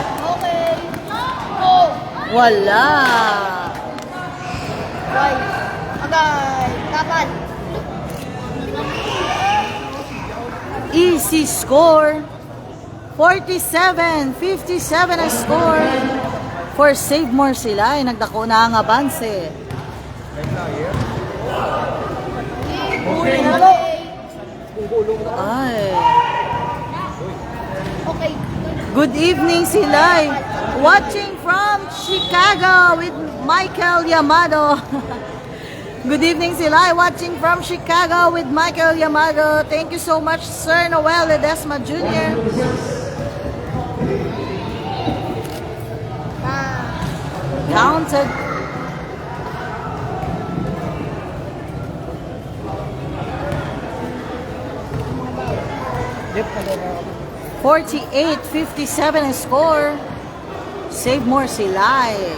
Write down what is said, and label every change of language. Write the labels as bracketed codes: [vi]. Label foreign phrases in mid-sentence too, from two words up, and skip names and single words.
[en] Wala. Easy score. [hil] 47-57 ang score. [en] For Save More sila. [hil] Ay, nagdako na ang abanse. Ay. [en] Good evening, Silay. Watching from Chicago with Michael Yamado. Good evening, Silay. Watching from Chicago with Michael Yamado. Thank you so much, Sir Noel Ledesma Jr. Counted. Yep. [hil] 48-57 ang score. Save More Silay.